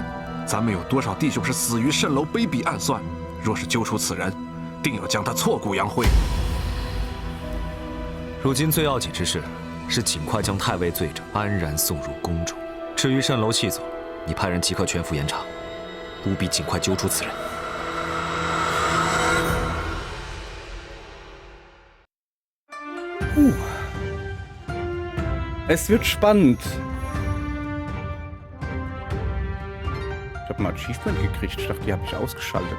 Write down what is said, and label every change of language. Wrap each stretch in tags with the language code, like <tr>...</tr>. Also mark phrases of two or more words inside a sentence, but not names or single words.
<zh>咱们有多少弟兄是死于蜃楼卑鄙暗算？若是揪出此人，定要将他挫骨扬灰。如今最要紧之事是尽快将太尉罪证安然送入宫中。至于蜃楼细作，你派人即刻全副严查，务必尽快揪出此人。</zh> <de>Es wird spannend. Ich habe mal Achievement gekriegt. Ich dachte, die habe ich ausgeschaltet.</de>